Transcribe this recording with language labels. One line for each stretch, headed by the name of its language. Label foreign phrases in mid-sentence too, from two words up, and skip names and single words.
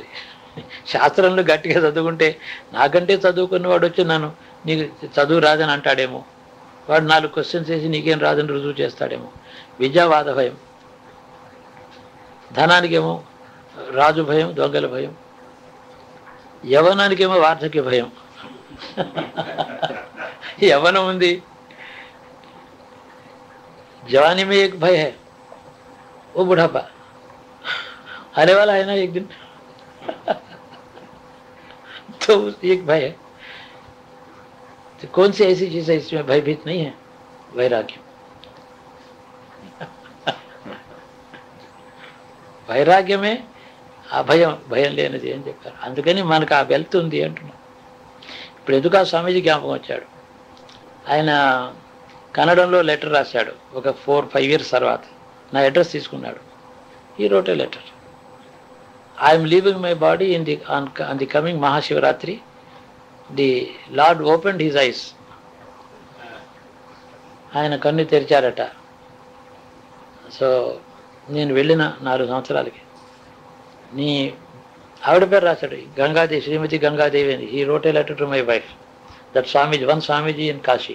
Telugu: శాస్త్రంలో గట్టిగా చదువుకుంటే నాకంటే చదువుకున్నవాడు వచ్చి నన్ను నీకు చదువు రాదని అంటాడేమో, వాడు 4 క్వశ్చన్స్ వేసి నీకేం రాదని రుజువు చేస్తాడేమో. విద్యావాద భయం. ధనానికేమో రాజు భయం, దొంగల భయం. యవ్వనానికేమో వార్ధక్య భయం. యవ్వనం ఉంది,
Hindi: जवानी में एक भय है वो बुढ़ापा, आने वाला है ना एक दिन। तो एक भय है, तो कौन सी ऐसी चीज है इसमें भयभीत नहीं है?
Telugu: वैराग्य। వైరాగ్యమే అభయం, భయం లేనిది అని చెప్పారు. అందుకని మనకు ఆ వెళ్తుంది అంటున్నాం. ఇప్పుడు ఎందుకు ఆ స్వామీజీ జ్ఞాపకం వచ్చాడు. ఆయన కన్నడంలో లెటర్ రాశాడు ఒక 4-5 years తర్వాత. నా అడ్రస్ తీసుకున్నాడు.
English: he wrote a letter, I'm leaving my body in the on the coming Mahashivaratri. The Lord opened his eyes.
Telugu: ఆయన కన్ను తెరిచారట. సో నేను వెళ్ళిన 4 సంవత్సరాలకి నీ ఆవిడ పేరు రాశాడు, గంగాదేవి, శ్రీమతి గంగాదేవి అని.
English: He wrote a letter to my wife, that Swamiji, one Swamiji in Kashi.